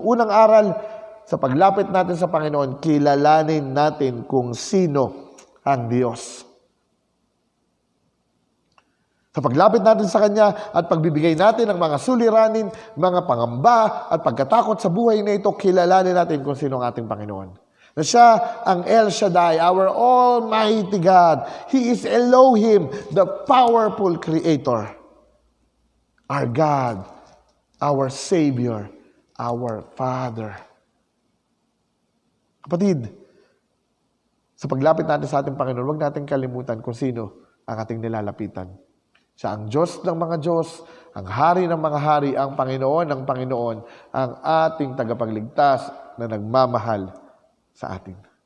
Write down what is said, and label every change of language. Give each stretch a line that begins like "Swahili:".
Filipino: Unang aral, sa paglapit natin sa Panginoon, kilalanin natin kung sino ang Diyos. Sa paglapit natin sa Kanya at pagbibigay natin ng mga suliranin, mga pangamba at pagkatakot sa buhay na ito, kilalanin natin kung sino ang ating Panginoon. Na siya ang
English: El Shaddai, our Almighty God. He is Elohim, the powerful Creator. Our God, our Savior, our Father.
Filipino: Kapatid, sa paglapit natin sa ating Panginoon, huwag natin kalimutan kung sino ang ating nilalapitan. Siya ang Diyos ng mga Diyos, ang Hari ng mga Hari, ang Panginoon ng Panginoon, ang ating tagapagligtas na nagmamahal sa atin.